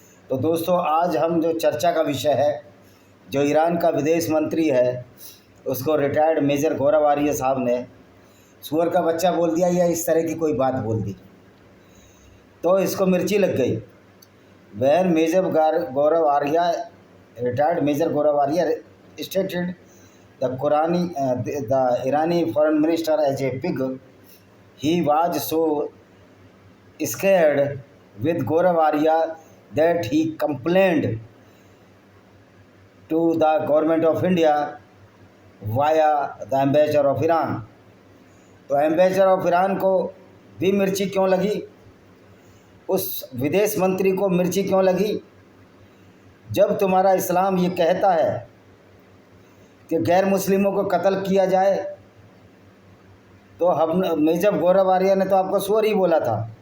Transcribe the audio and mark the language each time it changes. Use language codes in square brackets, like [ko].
[hi] तो दोस्तों, आज हम जो चर्चा का विषय है, जो ईरान का विदेश मंत्री है उसको रिटायर्ड मेजर गौरव आर्य साहब ने सुअर का बच्चा बोल दिया या इस तरह की कोई बात बोल दी, तो इसको मिर्ची लग गई। [en] When Major Gaurav Arya, retired Major Gaurav Arya stated the Irani foreign minister as a pig. He was so scared with Gaurav Arya that he complained to the government of India via the ambassador of Iran. [hi] तो [en] ambassador of Iran [hi] को भी मिर्ची क्यों लगी, उस विदेश मंत्री को मिर्ची क्यों लगी? जब तुम्हारा इस्लाम ये कहता है कि गैर मुस्लिमों को कत्ल किया जाए, तो हम मेजर गौरव आर्य ने तो आपको सुअर ही बोला था।